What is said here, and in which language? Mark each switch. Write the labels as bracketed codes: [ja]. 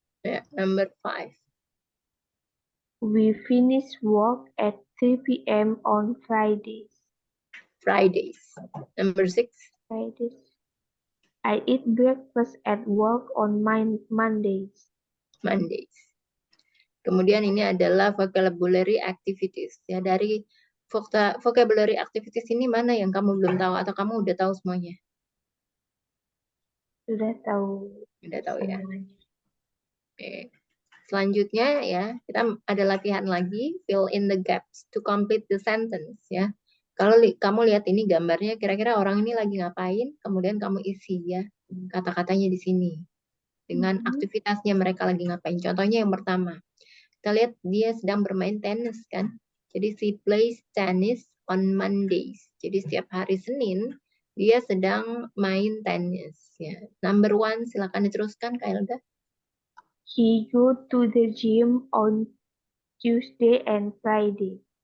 [en] Ya, number 5. We finish work at 3 p.m. on Fridays. Number 6. I eat breakfast at work on Mondays. [id] Kemudian ini adalah vocabulary activities. Ya, dari vocabulary activities ini mana yang kamu belum tahu atau kamu udah tahu semuanya? Sudah tahu. Udah tahu ya. semuanya. Oke. Selanjutnya ya, kita ada latihan lagi, [en] fill in the gaps to complete the sentence [id] ya. Kalau kamu lihat ini gambarnya, kira-kira orang ini lagi ngapain, kemudian kamu isi ya kata-katanya di sini dengan aktivitasnya mereka lagi ngapain. Contohnya yang pertama, kita lihat dia sedang bermain tenis kan. [en] Jadi she plays tennis on Mondays. [id] Jadi setiap hari Senin dia sedang main tenis ya. Number 1, silakan diteruskan Kak Elga. [en] He go to the gym on Tuesday and Friday.